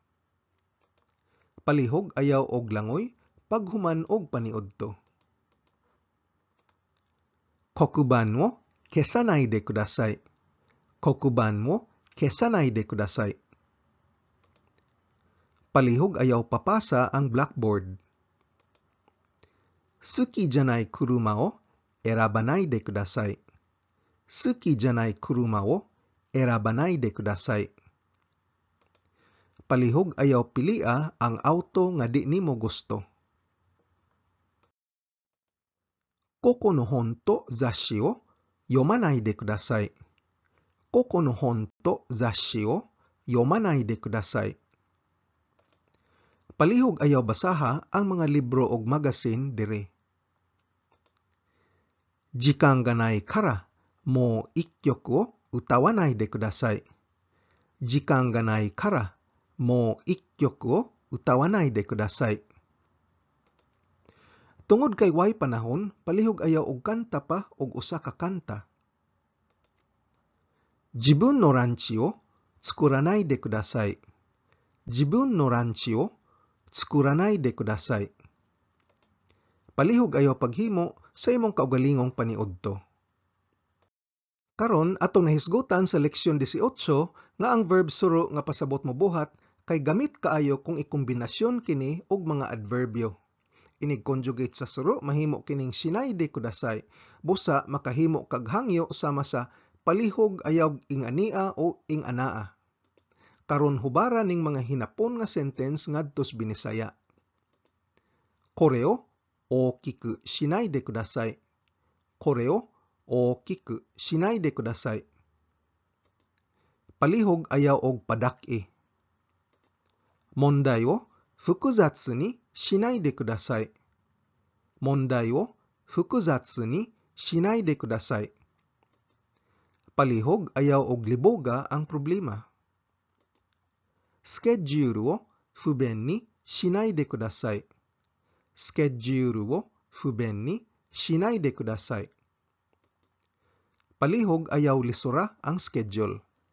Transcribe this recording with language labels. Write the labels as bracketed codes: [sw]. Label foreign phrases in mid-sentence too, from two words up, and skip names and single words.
[ceb] Palihog ayaw og langoy paghuman og paniudto. [ja] 黒板も消さないでください. 黒板も消さないでください. [ceb] Palihog ayaw papasa ang blackboard. [ja] 好きじゃない車を選ばないでください. 好きじゃない車を選ばないでください. [ceb] Palihog ayaw pilia ang auto nga di nimo gusto. [ja] ここの本と雑誌を読まないでください. ここの本と雑誌を読まないでください. [ceb] Palihog ayaw basaha ang mga libro og magasin dire. [ja] 時間がないからもう一曲を歌わないでください. 時間がないからもう一曲を歌わないでください. [ceb] Tungod kay way panahon, palihog ayaw og kanta pa og usa ka kanta. [ja] 自分のランチを作らないでください. 自分のランチを作らないでください. [ceb] Palihog ayaw paghimo sa imong kaugalingong paniudto. Karon atong nahisgutan sa leksyon 18 nga ang verb suro nga pasabot mo buhat kay gamit kaayo kung ikombinasyon kini og mga adverbyo. Inig conjugate sa suro, mahimo kining [ja] しないでください. [ceb] Busa, makahimo kag hangyo sama sa palihog ayaw ingania o inganaa. Karon hubara ning mga hinapon nga sentence ngadtos Binisaya. [ja] これを大きくしないでください. これを大きくしないでください. [ceb] Palihog ayaw og padak-i. [ja] 問題を複雑にしないでください. 問題を複雑にしないでください. [ceb] Palihog ayaw og liboga ang problema. [ja] スケジュールを不便にしないでください. スケジュールを不便にしないでください. [ceb] Palihog ayaw lisura ang schedule.